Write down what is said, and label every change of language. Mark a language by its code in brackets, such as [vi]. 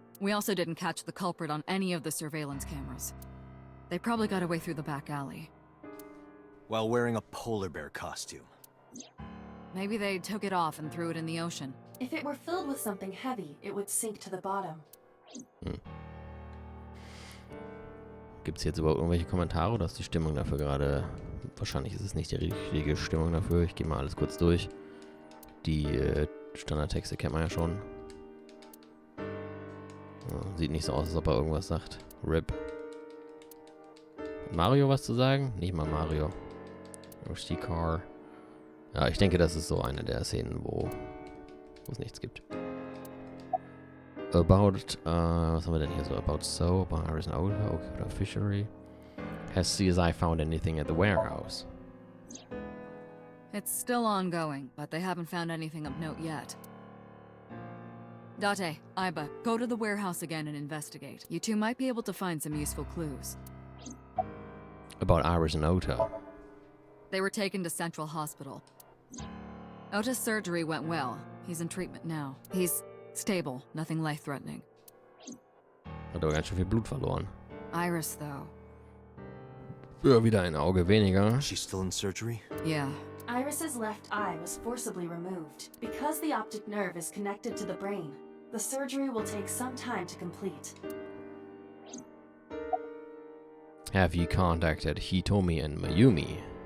[en] We also didn't catch the culprit on any of the surveillance cameras. They probably got away through the back alley. While wearing a polar bear costume. Maybe they took it off and threw it in the ocean. If it were filled with something heavy, it would sink to the bottom. [de] Gibt es jetzt überhaupt irgendwelche Kommentare oder ist die Stimmung dafür gerade... Wahrscheinlich ist es nicht die richtige Stimmung dafür. Ich gehe mal alles kurz durch. Die Standardtexte kennt man ja schon. Sieht nicht so aus, als ob er irgendwas sagt. RIP. Hat Mario was zu sagen? Nicht mal Mario. Rusty Car. Ja, ich denke, das ist so eine der Szenen, wo es nichts gibt. About, was haben wir denn hier so? [en] About so, about Iris and Oda, okay, oder Fishery. Has CSI found anything at the warehouse? It's still ongoing, but they haven't found anything of note yet. Date, Iba, go to the warehouse again and investigate. You two might be able to find some useful clues. About Iris and Ota. They were taken to Central Hospital. Ota's surgery went well. He's in treatment now. He's stable, nothing life-threatening. [de] Hat aber ganz schön viel Blut verloren. [en] Iris, though. [de] Ja, wieder ein Auge weniger. [en] She's still in surgery? Yeah. Iris's left eye was forcibly removed. Because the optic nerve is connected to the brain, the surgery will take some time to complete. Have you contacted Hitomi and Mayumi?